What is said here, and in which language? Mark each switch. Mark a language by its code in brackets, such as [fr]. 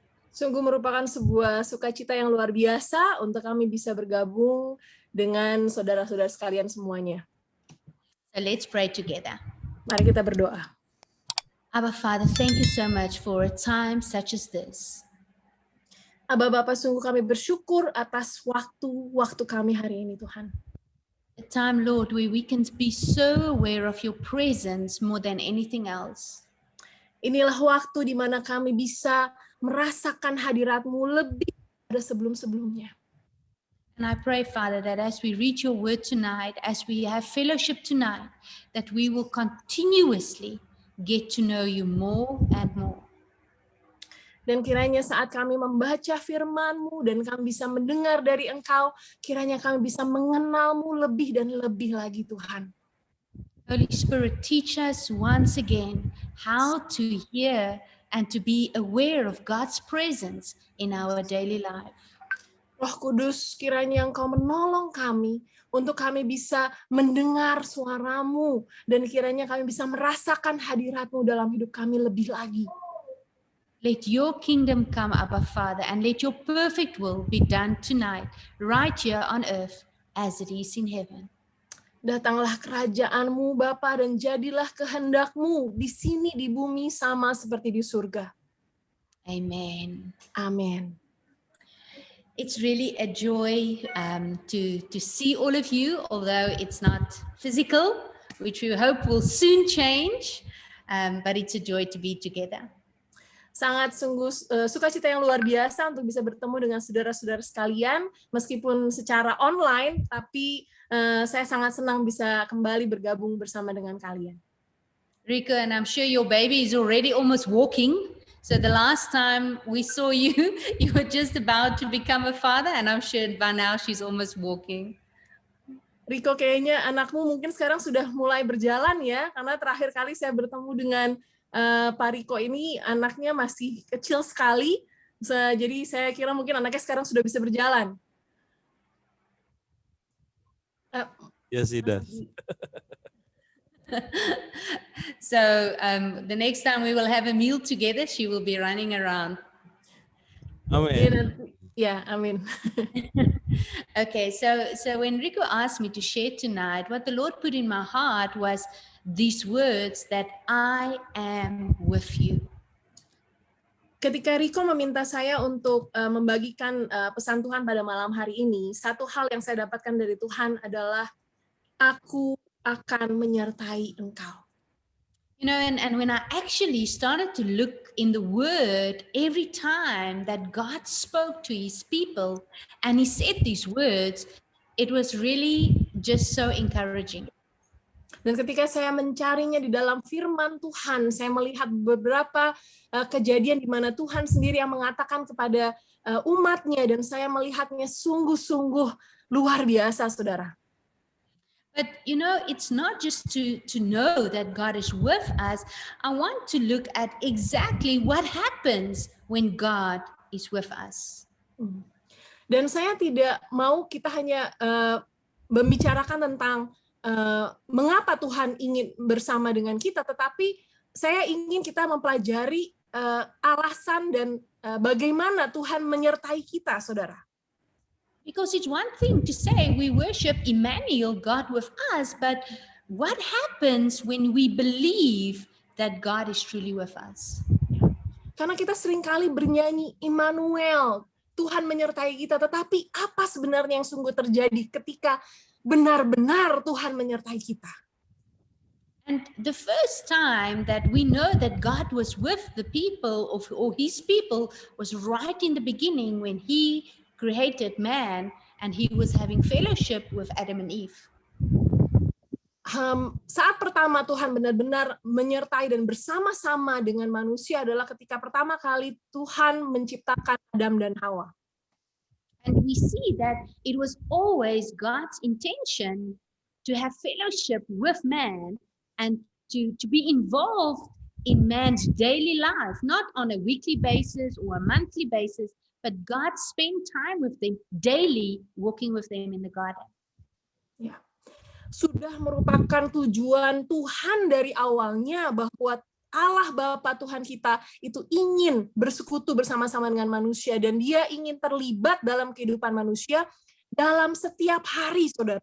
[id] Sungguh merupakan sebuah sukacita yang luar biasa untuk kami bisa bergabung dengan saudara-saudara sekalian semuanya. [en] So let's pray together. [id] Mari kita berdoa. [en] Abba Father, thank you so much for a time such as this. [id] Aba Bapa, sungguh kami bersyukur atas waktu kami hari ini, Tuhan. [en] A time, Lord, where we can be so aware of your presence more than anything else. [id] Inilah waktu di mana kami bisa merasakan hadirat-Mu lebih dari sebelum-sebelumnya. [en] And I pray, Father, that as we read your word tonight, as we have fellowship tonight, that we will continuously get to know you more and more. [id] Dan kiranya saat kami membaca firman-Mu dan kami bisa mendengar dari Engkau, kiranya kami bisa mengenal-Mu lebih dan lebih lagi, Tuhan. [en] Holy Spirit, teach us once again how to hear and to be aware of God's presence in our daily life. [id] Roh Kudus, kiranya Engkau menolong kami untuk kami bisa mendengar suara-Mu dan kiranya kami bisa merasakan hadirat-Mu dalam hidup kami lebih lagi. [en] Let your kingdom come, Abba Father, and let your perfect will be done tonight, right here on earth, as it is in heaven. [id] Datanglah kerajaan-Mu, Bapa, dan jadilah kehendak-Mu di sini di bumi sama seperti di surga. [en] Amen. [id] Amin. [en] It's really a joy to see all of you, although it's not physical, which we hope will soon change, but it's a joy to be together. [id] Sangat sungguh sukacita yang luar biasa untuk bisa bertemu dengan saudara-saudara sekalian, meskipun secara online, tapi saya sangat senang bisa kembali bergabung bersama dengan kalian. [en] Rico, and I'm sure your baby is already almost walking. So the last time we saw you, you were just about to become a father, and I'm sure by now she's almost walking. [id] Rico, kayaknya anakmu mungkin sekarang sudah mulai berjalan ya, karena terakhir kali saya bertemu dengan Pak Rico ini anaknya masih kecil sekali, jadi saya kira mungkin anaknya sekarang sudah bisa berjalan. [en] Yes, he does. So the next time we will have a meal together, she will be running around. Amen. [id] Yeah, amin. [en] Okay, so when Rico asked me to share tonight, what the Lord put in my heart was these words that I am with you. [id] Ketika Rico meminta saya untuk membagikan pesan Tuhan pada malam hari ini, satu hal yang saya dapatkan dari Tuhan adalah aku akan menyertai engkau. [en] You know, and when I actually started to look in the Word every time that God spoke to His people and He said these words, it was really just so encouraging. [id] Dan ketika saya mencarinya di dalam firman Tuhan, saya melihat beberapa kejadian di mana Tuhan sendiri yang mengatakan kepada umatnya, dan saya melihatnya sungguh-sungguh luar biasa, saudara. [en] But you know, it's not just to know that God is with us. I want to look at exactly what happens when God is with us. [id] Dan saya tidak mau kita hanya membicarakan tentang mengapa Tuhan ingin bersama dengan kita, tetapi saya ingin kita mempelajari alasan dan bagaimana Tuhan menyertai kita, saudara. [en] Because it's one thing to say we worship Emmanuel, God with us, but what happens when we believe that God is truly with us? [id] Karena kita seringkali bernyanyi Immanuel, Tuhan menyertai kita, tetapi apa sebenarnya yang sungguh terjadi ketika benar-benar Tuhan menyertai kita? [en] And the first time that we know that God was with the people or His people was right in the beginning when He created man and He was having fellowship with Adam and Eve. [id] Saat pertama Tuhan benar-benar menyertai dan bersama-sama dengan manusia adalah ketika pertama kali Tuhan menciptakan Adam dan Hawa. [en] And we see that it was always God's intention to have fellowship with man and to be involved in man's daily life, not on a weekly basis or a monthly basis, but God spent time with them daily, walking with them in the garden. [id] Ya. Sudah merupakan tujuan Tuhan dari awalnya bahwa Allah Bapa Tuhan kita itu ingin bersekutu bersama-sama dengan manusia, dan dia ingin terlibat dalam kehidupan manusia dalam setiap hari, saudara.